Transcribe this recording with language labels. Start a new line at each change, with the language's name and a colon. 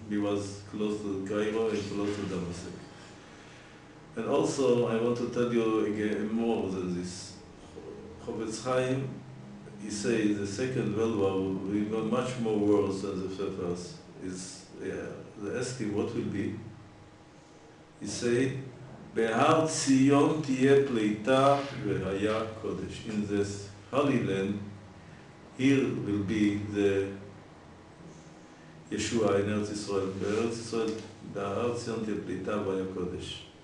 English: We was close to Cairo and close to Damascus. And also, I want to tell you again more than this. Chofetz Chaim, he says the Second World War will go much more worse than the first. They ask him what will be.
Hebrew: He said, בהר ציון תהיה פליטה והיה קודש.
English: In this Holy Land, here will be the Yeshua in Eretz Yisrael.
Hebrew: בארץ ישראל, בהר ציון תהיה פליטה והיה קודש.